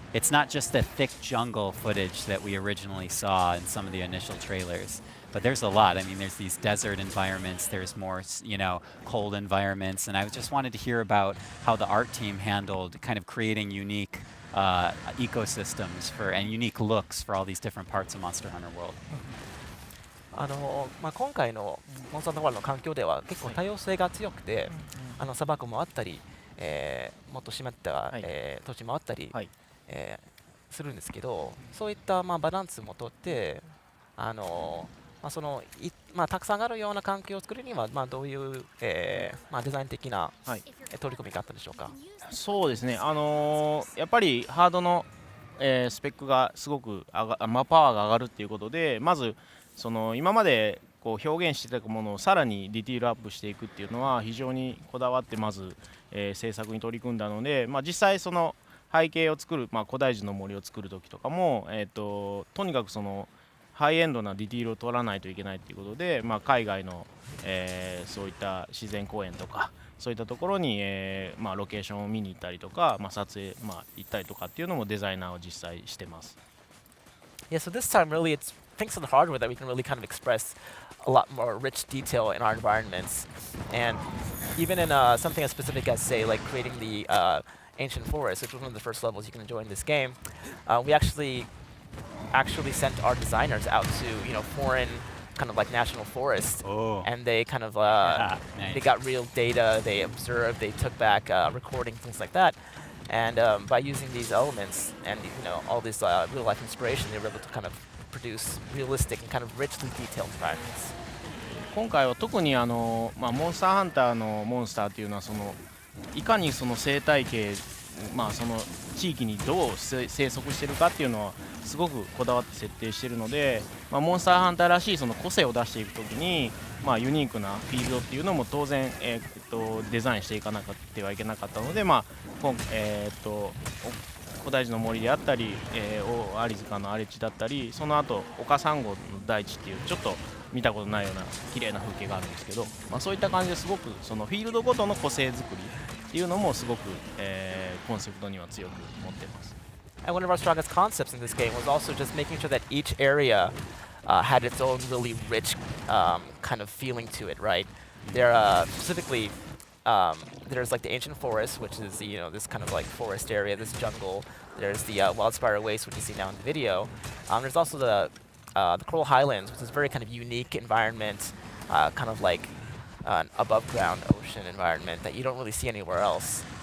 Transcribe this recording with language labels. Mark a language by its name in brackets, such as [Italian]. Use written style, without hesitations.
[English] It's not just the thick jungle footage that we originally saw in some of the initial trailers, but there's a lot. I mean, there's these desert environments, there's more, cold environments, and I just wanted to hear about how the art team handled kind of creating unique ecosystems and unique looks for all these different parts of Monster Hunter World. [Japanese] 今回のモンスターハンターワールドの環境では結構多様性が強くて、砂漠もあったり、もっと湿った、土地もあったり、するんですけど、そういった、バランスもとって、たくさんあるような環境を作るには、どういう、デザイン的な、取り組みがあったでしょうか。そうですね、やっぱりハードの、スペックがすごくパワーが上がるっていうことでまず今まで表現していたものをさらにディティールアップしていくっていうのは非常にこだわってまず、制作に取り組んだので、実際背景を作る、古代樹の森を作る時とかも、とにかくハイエンドなディティールを取らないといけないということで、海外の、そういった自然公園とかそういったところに、ロケーションを見に行ったりとか、撮影、行ったりとかっていうのもデザイナーは実際してます。 [English] Yeah, so this time really it's thanks to the hardware that we can really kind of express a lot more rich detail in our environments. And even in something as specific as, say, like creating the ancient forest, which was one of the first levels you can enjoy in this game, we actually sent our designers out to foreign kind of like national forests, and they kind of nice. they got real data, they observed, they took back recording, things like that. And by using these elements and all this real life inspiration, they were able to kind of produce realistic and kind of richly detailed environments. [Japanese] 今回は特にモンスターハンターのモンスターっていうのはいかにその生態系、その地域にどう生息しているかっていうのはすごくこだわって設定しているので、モンスターハンターらしいその個性を出していくときに、ユニークなフィールドっていうのも当然、デザインしていかなくてはいけなかったので、古代樹の森であったり、アリ塚の荒れ地だったり、その後岡サンゴの大地っていうちょっと見たことないような綺麗な風景があるんですけど、そういった感じですごくそのフィールドごとの個性作りっていうのもすごく、コンセプトには強く持っています。 [English] And one of our strongest concepts in this game was also just making sure that each area had its own really rich kind of feeling to it, right? There specifically, there's like the ancient forest, which is this kind of like forest area, this jungle. There's the wildspire waste, which you see now in the video. There's also the Coral Highlands, which is a very kind of unique environment, kind of like an above ground ocean environment that you don't really see anywhere else.